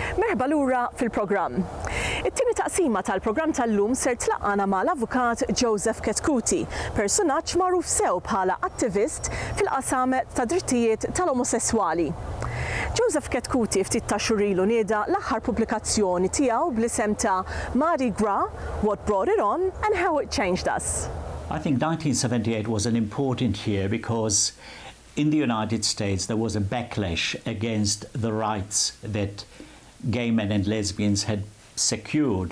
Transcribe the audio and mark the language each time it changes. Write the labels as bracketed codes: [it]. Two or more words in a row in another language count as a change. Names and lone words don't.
[mt] Merħba lura fil-programm. It-tieni taqsima tal-programm tal-lum ser tlaqqana mal-avukat Joseph Chetcuti, personaġġ magħruf sew bħala attivist fil-qasam ta' drittijiet tal-omosessuali. Joseph Chetcuti ftit ta' xhur ilu nieda l-aħħar pubblikazzjoni tiegħu bl-isem ta' Mardi Gras, What Brought It On and How It Changed Us. [en] I think 1978 was an important year because in the United States there was a backlash against the rights that gay men and lesbians had secured.